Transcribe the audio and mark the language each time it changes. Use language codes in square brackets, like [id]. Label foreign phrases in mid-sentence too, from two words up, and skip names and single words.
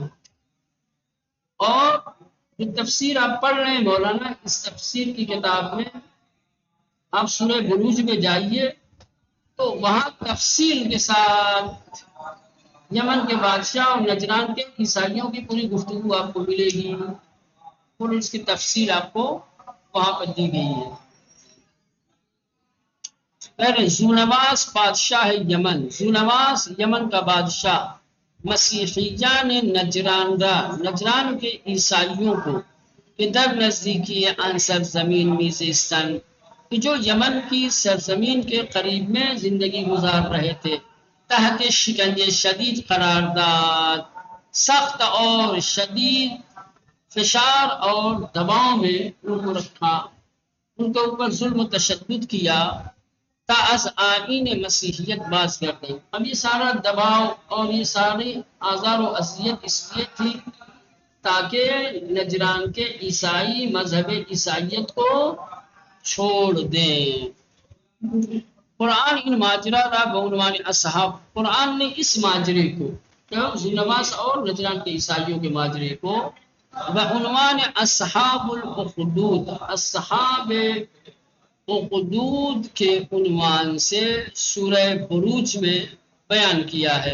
[ur] اور جو تفسیر آپ پڑھ رہے ہیں مولانا، اس تفسیر کی کتاب میں آپ سورہ بروج میں جائیے تو وہاں تفصیل کے ساتھ یمن کے بادشاہ اور نجران کے عیسائیوں کی پوری گفتگو آپ کو ملے گی، اور اس کی تفصیل آپ کو وہاں پر دی گئی ہے۔ [fa] پہلے زونواس بادشاہ یمن، [ur] زونواس یمن کا بادشاہ [fa] مسیحیان نجران را، [ur] نجران کے عیسائیوں کو [fa] کہ در نزدیکی آن سرزمین میزستان، [ur] کہ جو یمن کی سرزمین کے قریب میں زندگی گزار رہے تھے، [fa] تحت شکنجے شدید قرار داد، [ur] سخت اور شدید فشار اور دباؤ میں ان کو رکھا، ان کے اوپر ظلم و تشدد کیا [fa] تا از آئین مسیحیت [ur] باز کر دیں۔ اب یہ سارا دباؤ اور یہ ساری آزار و اذیت اس لیے تھی تاکہ نجران کے عیسائی مذہب عیسائیت کو چھوڑ دیں۔ [fa] قرآن ان ماجرہ را بعنوان اصحاب، [ur] قرآن نے اس ماجرے کو، زونواس اور نجران کے عیسائیوں کے ماجرے کو بعنوان اصحاب الاخدود، اصحاب اخدود کے عنوان سے سورہ بروج میں بیان کیا ہے۔